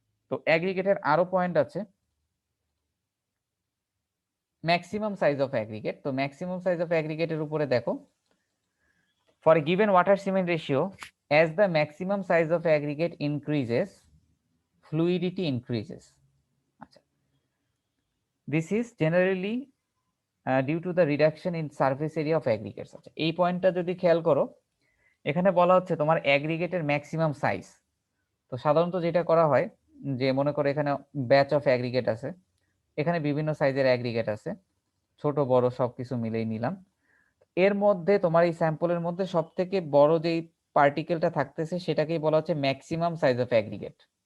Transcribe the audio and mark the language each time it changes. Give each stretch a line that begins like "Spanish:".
Bangla: তো অ্যাগ্রিগেটের আরো পয়েন্ট আছে, ম্যাক্সিমাম সাইজ অফ অ্যাগ্রিগেট। তো ম্যাক্সিমাম সাইজ অফ অ্যাগ্রিগেটের উপরে দেখো,
English: For a given water cement ratio as the maximum size of aggregate increases fluidity increases. আচ্ছা, this is generally due to the reduction in surface area of aggregates.
Bangla: আচ্ছা, এই পয়েন্টটা যদি খেয়াল করো, এখানে বলা হচ্ছে তোমার অ্যাগ্রিগেটের ম্যাক্সিমাম সাইজ। তো সাধারণত যেটা করা হয় যে মনে করো এখানে ব্যাচ অফ অ্যাগ্রিগেট আছে, এখানে বিভিন্ন সাইজের অ্যাগ্রিগেট আছে, ছোট বড় সবকিছু মিলেই নিলাম। এর মধ্যে তোমার এই স্যাম্পলের মধ্যে সব থেকে বড় যেই পার্টিকেলটা থাকতেছে সেটাকেই বলা হচ্ছে ম্যাক্সিমাম সাইজ অফ অ্যাগ্রিগেট।